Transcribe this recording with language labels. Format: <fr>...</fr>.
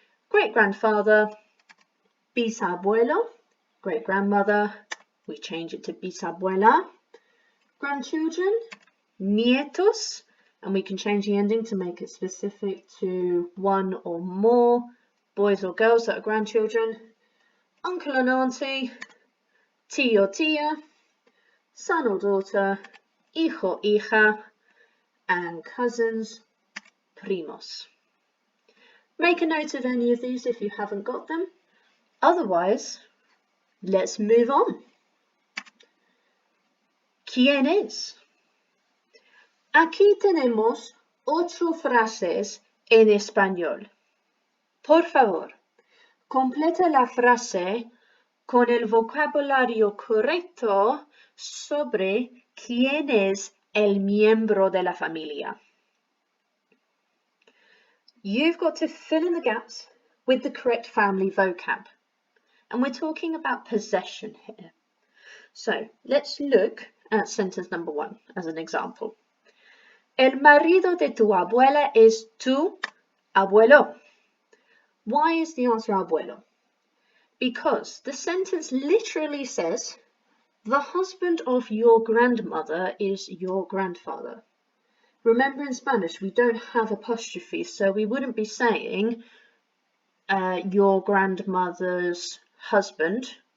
<en>Great-grandfather, bisabuelo. Great-grandmother, we change it to bisabuela. Grandchildren, nietos, and we can change the ending to make it specific to 1 or more boys or girls that are grandchildren. Uncle and auntie, tío, tía, son or daughter, hijo, hija, and cousins, primos. Make a note of any of these if you haven't got them. Otherwise, let's move on.</en> <es>¿Quién es? Aquí tenemos 8 frases en español. Por favor, completa la frase con el vocabulario correcto sobre quién es el miembro de la familia.</es> <en>You've got to fill in the gaps with the correct family vocab. And we're talking about possession here. So let's look at sentence number 1 as an example.</en> <es>El marido de tu abuela es tu abuelo.</es> <en>Why is the answer abuelo? Because the sentence literally says the husband of your grandmother is your grandfather. Remember, in Spanish we don't have apostrophes, so we wouldn't be saying your grandmother's husband.</en>